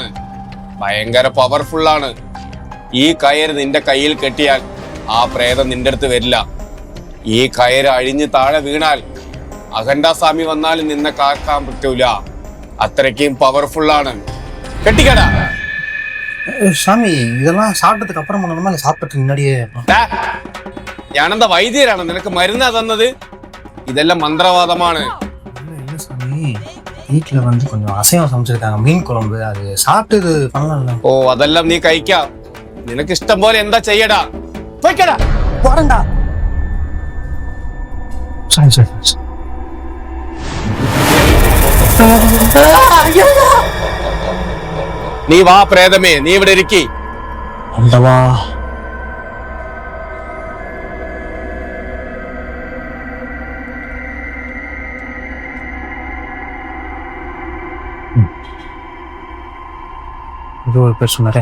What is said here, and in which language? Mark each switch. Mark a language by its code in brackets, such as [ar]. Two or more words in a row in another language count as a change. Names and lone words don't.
[ml] ഭയങ്കര പവർഫുള്ളാണ്. ഈ കയറ് നിന്റെ കയ്യിൽ കെട്ടിയാൽ ആ പ്രേതം നിന്റെ അടുത്ത് വരില്ല. ഈ കയറ് അഴിഞ്ഞ് താഴെ വീണാൽ അഖണ്ഡസ്വാമി വന്നാലും നിന്നെ കാക്കാൻ പറ്റൂല. അത്രയ്ക്കും പവർഫുള്ളാണ്. കെട്ടിക്കടാ. [ta] சாமி, இதெல்லாம் சாப்பிட்டதுக்கு அப்புறம் பண்ணணுமா இல்ல சாப்பிட்டு முன்னாடியே? [ml] ഞാനെന്താ വൈദ്യരാണ്? നിനക്ക് മരുന്നാ തന്നത്? ഇതെല്ലാം മന്ത്രവാദമാണ്. [ta] இல்ல சாமி, வீட்டுல வந்து கொஞ்சம் அசைவம் சமைச்சிருக்காங்க, மீன் குழம்பு. அது சாப்பிட்டு இது பண்ணலாம்ல? [ml] ഓ, അതെല്ലാം നീ കഴിക്കാം. നിനക്ക് ഇഷ്ടം പോലെ എന്താ ചെയ്യടാ. പോയിക്കടാ. [ta] போறேன்டா. சரி. [ml] നീ വാ പ്രേതമേ, നീ ഇവിടെ ഇരിക്കി. [ta] அந்தவா இது ஒரு பேர் சொன்னாரே.